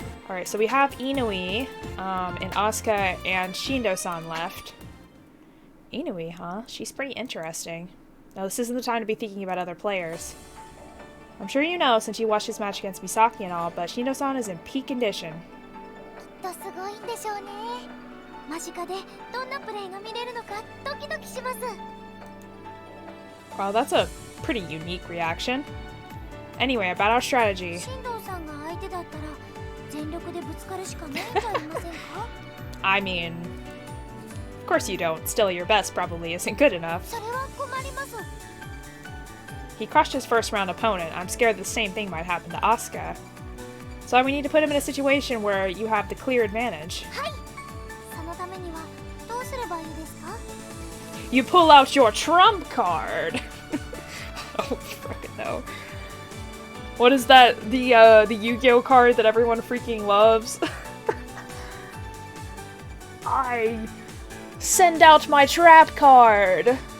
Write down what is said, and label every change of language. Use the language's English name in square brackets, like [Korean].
[English] Alright, so we have Inui, and Asuka and Shindo-san left. Inui, huh? She's pretty interesting. Now, this isn't the time to be thinking about other players. I'm sure you know since you watched his match against Misaki and all, but Shindo-san is in peak condition. [Japanese] きっとすごいんでしょうね。間近でどんなプレーが見れるのかドキドキします。 [English] Wow, that's a pretty unique reaction. Anyway, about our strategy. [Japanese] 進藤さんが相手だったら全力でぶつかるしかないんじゃありませんか？ [English] I mean, of course you don't. Still, your best probably isn't good enough. [Japanese] それは困ります。 [English] He crushed his first round opponent. I'm scared the same thing might happen to Asuka. So we need to put him in a situation where you have the clear advantage. [Japanese] はい。そのためにはどうすればいいですか？ [English] You pull out your trump card! Oh, frickin' no. What is that? The Yu-Gi-Oh card that everyone freaking loves? I send out my trap card!